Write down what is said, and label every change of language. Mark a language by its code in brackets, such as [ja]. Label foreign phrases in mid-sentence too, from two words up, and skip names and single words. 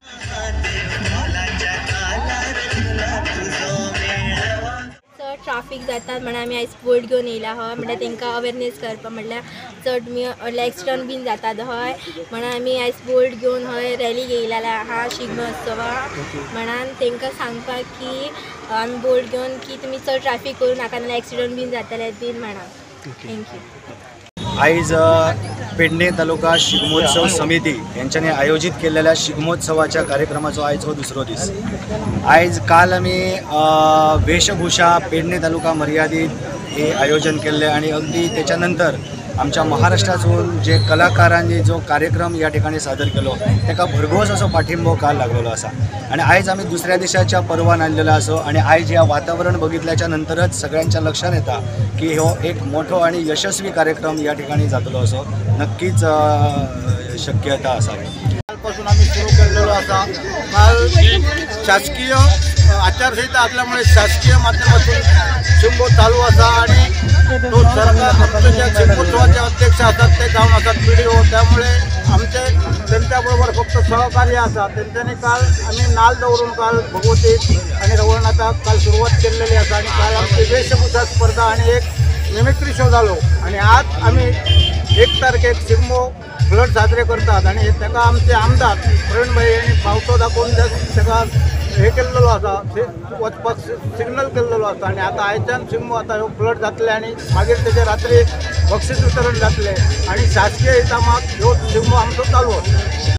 [kok] ट्राफिक जाता म्हणून आमी आयज बोर्ड घेवन येयला हय म्हणल्यार तांकां अवेरनेस करपा म्हणल्यार चड एक्सिडंट बीन जातात हय म्हणून आमी आयज बोर्ड घेवन हय रॅली येयला हा शिगमोत्सवाक म्हणून तांकां सांगपाक की आमी बोर्ड घेवन की तुमी चड ट्राफिक करूं नाका नाल्यार एक्सिडंट बीन जातले बीन म्हणून थँक्यू। आयज पेडणे तालुका शिगमोत्सव समिती यांच्यानी आयोजित केलेल्या शिगमोत्सवाच्या कार्यक्रमाचो आयज हो दुसरो दीस। आयज काल आमी वेशभूषा पेडणे तालुका मर्यादित हे आयोजन केले आणि अगदी त्याच्यानंतर आमच्या महाराष्ट्रातून जे कलाकारांनी जो कार्यक्रम या ठिकाणी सादर केलो ताका भरघोस असो पाठिंबो काल लागलेलो आसा। आणि आयज आमी दुसऱ्या दिसाच्या पर्वान आयिल्लो आसो आणि आयज या वातावरण बघितल्याच्या नंतरच सगळ्यांच्या लक्षात येता की हो एक मोठो आणि यशस्वी कार्यक्रम या ठिकाणी जातलो असो नक्कीच शक्यता असावी। [mr] कालपासून आम्ही सुरू केलेलो असा। काल शासकीय आचारसंहिता असल्यामुळे शासकीय माध्यमातून शिगमो चालू असा आणि तो सरकार जे शिगमोत्सवाचे अध्यक्ष असतात ते जाऊन असतात PDO, त्यामुळे आमचे त्यांच्याबरोबर फक्त सहकार्य असतात। [kok] त्यांच्यानी काल आम्ही नाल दवरून काल भगवती आणि रवळनाथाक काल सुरुवात केलेली असा आणि काल आमची वेशभूषा स्पर्धा आणि एक मिमिक्री शो झालो आणि आज आम्ही 1 तारखेक शिगमो फ्लड साजरे करतात आणि त्याका आमचे आमदार प्रवीणभाई यांनी पावतो दाखवून त्याका हे केलेलो असा वचपाक सिग्नल केलेलो असा आणि आता आयच्यान शिगमो आता ह्यो फ्लड जातले आणि मागीर तेजे रात्री बक्षीस वितरण जातले आणि शासकीय इनामाक ह्यो शिगमो आमचो चालू आसा।